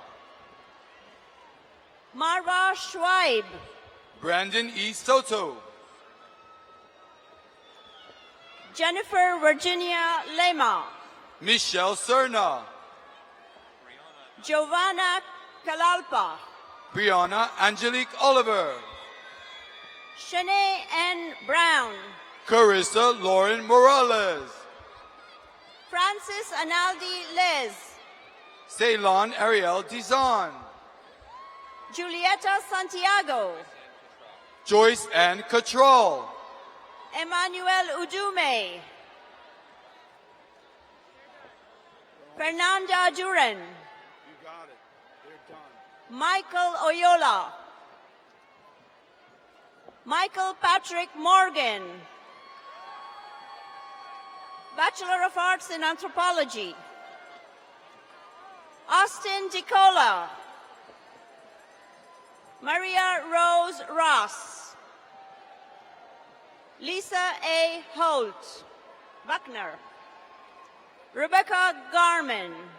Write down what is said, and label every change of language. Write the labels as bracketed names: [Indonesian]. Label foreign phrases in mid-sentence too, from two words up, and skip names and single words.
[English] Marva Schweib. Brandon E. Soto. Jennifer Virginia Lema. Michelle Serna. Giovanna Kalalpa. Brianna Angelique Oliver. Shanae N. Brown. Carissa Lauren Morales. Francis Analdi Liz. Ceylon Ariel Dizon. Julieta Santiago. Joyce Ann Cattrall. Emmanuel Udume. Fernanda Duran. You got it. They're done. Michael Oyola. Michael Patrick Morgan. Bachelor of Arts in Anthropology. Austin DiCola. Maria Rose Ross. Lisa A. Holt. Buckner. Rebecca Garman.